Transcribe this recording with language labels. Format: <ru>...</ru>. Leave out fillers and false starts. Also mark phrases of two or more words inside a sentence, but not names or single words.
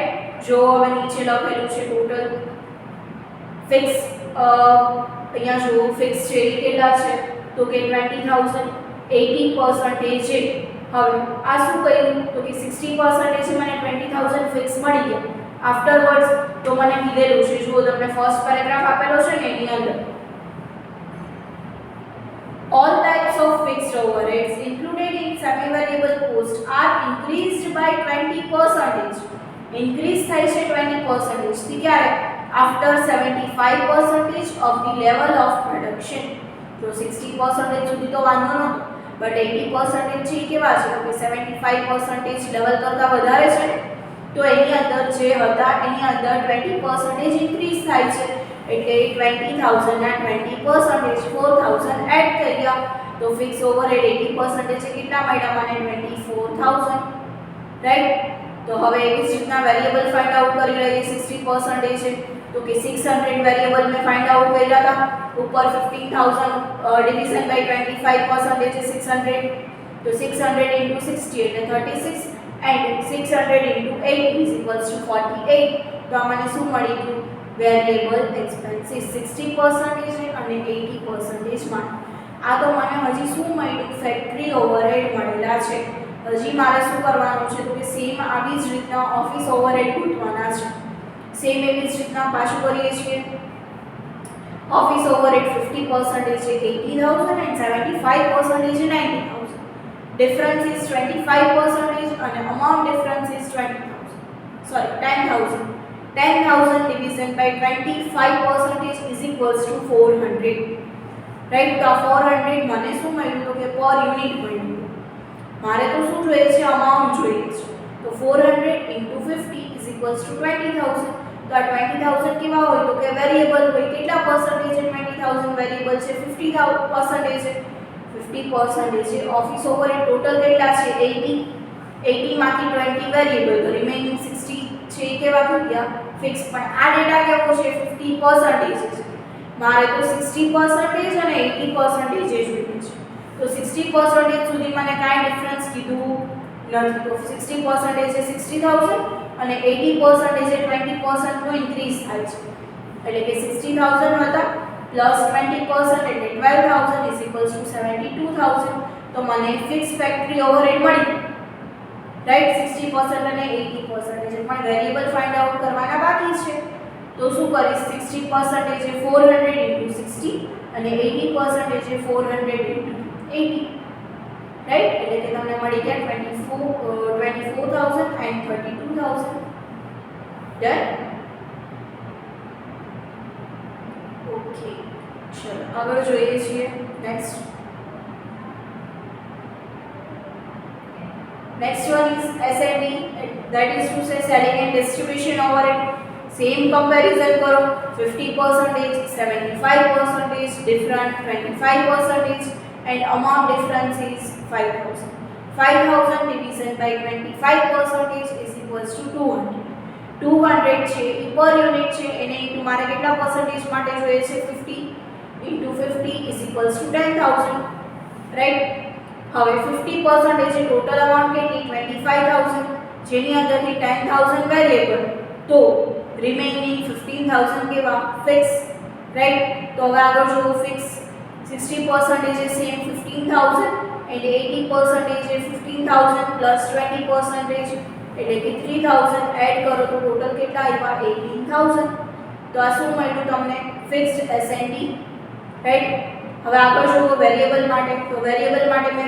<gu>જો હવે નીચે લખેલું છે</gu> <en>total fix,</en> <gu>અહીંયા જો ફિક્સ છે એ કેટલા છે તો કે 20000. 80% છે. હવે આ શું કર્યું તો કે 60% છે મને 20000 ફિક્સ મળી ગયા. આફ્ટરવર્ડ્સ તો મને કીધેલું છે જો તમને</gu> <en>first paragraph</en> <gu>આપેલો છે ને એની અંદર</gu> <en>all types of fixed overheads included in semi-variable cost are increased by 20%. Increase</en> <gu>થાય છે 20% થી ક્યારે</gu> <en>after 75% of the level of production.</en> <gu>તો 60% સુધી તો વાંધો નહોતો, બટ 80% છે કેવા છે તો કે 75% લેવલ કરતાં વધારે છે, તો એની અંદર જે હતા એની અંદર 20% ઇન્ક્રીઝ થાય છે. એટલે 20000 ના 20% 4000 એડ થઈ ગયા. તો</gu> <en>fix overhead</en> <gu>80% છે કેટલા મળ્યા મને 24000, રાઈટ? તો હવે એવી જ રીતના વેરિયેબલ</gu> <en>find out</en> <gu>કરી લઈએ. 60% છે તો કે 600 વેરિયેબલ મેં</gu> <en>find out</en> <gu>કર્યા હતા. ઉપર 15000</gu> <en>division by</en> <gu>25% છે 600.</gu> <en>તો 600 into 60 એટલે 36 એન્ડ 600 into 8 is equals to 48.</en> <gu>તો આ મને શું મળી ગયું</gu> <en>variable expenses</en> <gu>60% અને 80% માં. આ તો મને હજી શું મળ્યું</gu> <en>factory overhead</en> <gu>મળેલા છે. હજી મારે શું કરવાનું છે તો કે સેમ આવી જ રીતના</gu> <en>office overhead</en> <gu>ગોઠવવાના છે. સેમ એવી જ રીતના પાછું કરીએ છીએ.</gu> <en>office overhead</en> <gu>50% છે 80000 એન્ડ 75% છે 90000.</gu> <en>difference is 25% અને amount difference is 10000 division by 25% is equals to 400, right?</en> <gu>તો 400 મને શું મળ્યું તો કે</gu> <en>per unit</en> <gu>મળ્યું. મારે તો શું જોઈએ છે અમાઉન્ટ જોઈએ છે. તો</gu> <en>400 into 50 is equals to 20000.</en> <gu>તો આ 20000 કેવા હોય તો કે વેરિયેબલ હોય. કેટલા પર્સન્ટેજ છે 20000 વેરિયેબલ છે 50% છે 50% છે.</gu> <en>office overhead total</en> <gu>કેટલા છે 80 માંથી 20 વેરિયેબલ, તો રિમેનિંગ 60 છે એ કેવા થઈ ગયા ફિક્સ. પણ આ ડેટા કેવો છે 50% છે. મારે તો 60% અને 80% જોઈએ છે. તો 60% સુધી મને કાંઈ ડિફરન્સ કીધું નથી. તો 60% છે 60000 અને 80% છે 20% નો ઇન્ક્રીઝ થાય છે. એટલે કે 60000 હતા પ્લસ 20% એટલે 12000</gu> <en>is equals to</en> <gu>72000. તો મને</gu> <en>fix factory overhead</en> <gu>મળી. રાઈટ 60% અને 80% પણ વેરિયેબલ</gu> <en>find out</en> <gu>કરવાના બાકી છે તો શું કરીશ 60% એ 400 * 60 અને 80% એ 400 * 80 રાઈટ એટલે કે તમને મળી ગયા 24000 and 32000 ડન ઓકે ચલો આગળ જોઈએ છીએ</gu> <en>નેક્સ્ટ next one is S&D that is to say selling and distribution overhead same comparison करो 50% 75% different 25% and amount difference is 5000 division by 25% is equals to 200</en> <gu>200 છે ઈ</gu> <en>per unit</en> <gu>છે એને ઇન્ટુ મારે કેટલા પરસેન્ટેજ માટે જોઈએ છે</gu> <en>50 into 50 is equals to 10000</en> <gu>રાઈટ હવે 50% છે</gu> <en>total amount</en> <gu>કેટલી 25000 જેની અંદરથી 10000 વેરિયેબલ તો રિમેઇનિંગ 15000 કેવા ફિક્સ રાઈટ તો હવે આગળ જોવો ફિક્સ 60% છે સેમ 15000 and 80% છે 15000 plus 20% એટલે કે 3000 એડ કરો તો ટોટલ કેટલા આવ્યા 18000 તો આ શું મળ્યું તમને</gu> <en>fixed S&D</en> <gu>રાઈટ હવે આગળ જોવો વેરિયેબલ માટે તો વેરિયેબલ માટે મેં</gu>